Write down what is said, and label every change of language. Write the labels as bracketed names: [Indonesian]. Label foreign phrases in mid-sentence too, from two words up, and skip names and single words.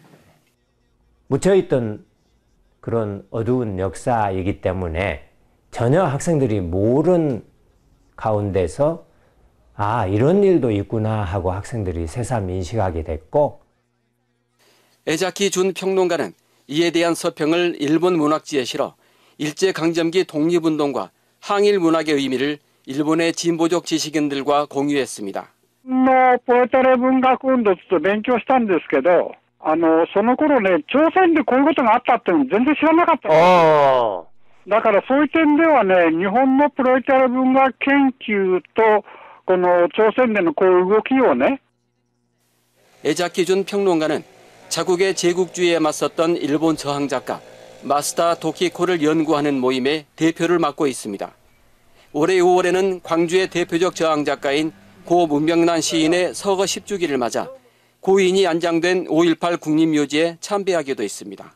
[Korean] 묻혀있던 그런 어두운 역사이기 때문에 전혀 학생들이 모르는 가운데서 이런 일도 있구나 하고 학생들이 새삼 인식하게 됐고. 에자키 준 평론가는 이에 대한 서평을 일본 문학지에 실어 일제강점기 독립운동과 항일 문학의 의미를 일본의 진보적 지식인들과 공유했습니다. [Japanese] ポエトレ文学運動と勉強したんですけど、その頃ね、朝鮮でこういうことがあったって全然知らなかったんですよ。だからそういう点ではね、日本のプロエトレ文学研究とこの朝鮮でのこういう動きをね. [Korean] 에자키 준 평론가는 자국의 제국주의에 맞섰던 일본 저항 작가 마스다 도키코를 연구하는 모임의 대표를 맡고 있습니다. 올해 5월에는 광주의 대표적 저항 작가인 고 문명란 시인의 서거 10주기를 맞아 고인이 안장된 5.18 국립묘지에 참배하기도 했습니다.